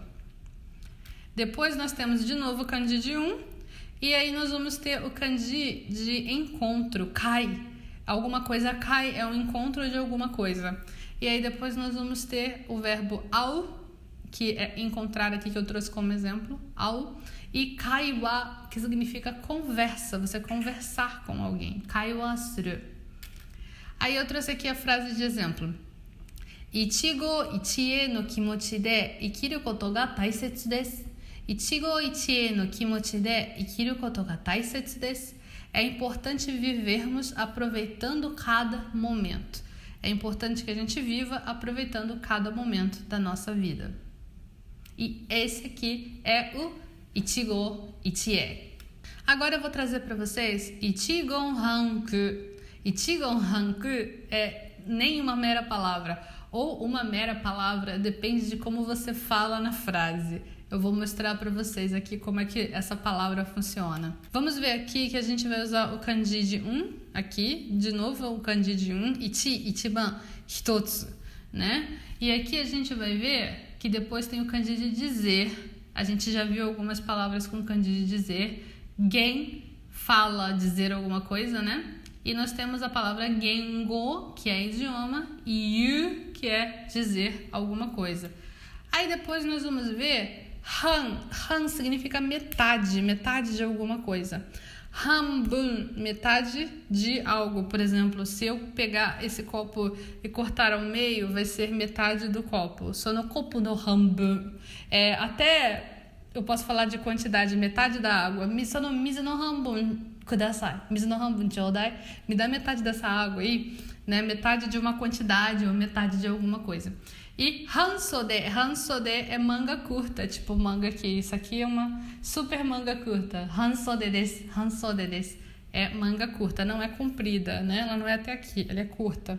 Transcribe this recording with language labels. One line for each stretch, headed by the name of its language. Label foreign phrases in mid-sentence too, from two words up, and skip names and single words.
Portuguese: Depois nós temos de novo o kanji de e aí nós vamos ter o kanji de encontro, kai. Alguma coisa kai é um encontro de alguma coisa. E aí depois nós vamos ter o verbo ao, que é encontrar aqui, que eu trouxe como exemplo, ao. E kaiwa, que significa conversa, você conversar com alguém.
Japanese: 会話する.
Portuguese: Aí eu trouxe aqui a frase de exemplo.
Japanese: 一期一会の気持ちで生きることが大切です. 一期一会の気持ちで生きることが大切です.
Portuguese: É importante vivermos aproveitando cada momento. É importante que a gente viva aproveitando cada momento da nossa vida. E esse aqui é o
Japanese: 一期一会.
Portuguese: Agora eu vou trazer para vocês
Japanese: 一言半句. 一言半句
Portuguese: é nem uma mera palavra, ou uma mera palavra, depende de como você fala na frase. Eu vou mostrar para vocês aqui como é que essa palavra funciona. Vamos ver aqui que a gente vai usar o kanji de aqui, de novo o kanji de
Japanese: 一、一番、一つ,
Portuguese: né? E aqui a gente vai ver que depois tem o kanji de dizer. A gente já viu algumas palavras com kanji de dizer. Gen fala, dizer alguma coisa, né? E nós temos a palavra gengo, que é idioma, e yu, que é dizer alguma coisa. Aí depois nós vamos ver han significa metade de alguma coisa. Hanbun, metade de algo. Por exemplo, se eu pegar esse copo e cortar ao meio, vai ser metade do copo.
Japanese: そのコップの半分.
Portuguese: Até eu posso falar de quantidade, metade da água.
Japanese: その水の半分ください. 水の半分ちょうだい.
Portuguese: Me dá metade dessa água aí, né? Metade de uma quantidade ou metade de alguma coisa. E hansode é manga curta, tipo manga aqui. Isso aqui é uma super manga curta.
Japanese: 半袖です.
Portuguese: É manga curta, não é comprida, né? Ela não é até aqui, ela é curta.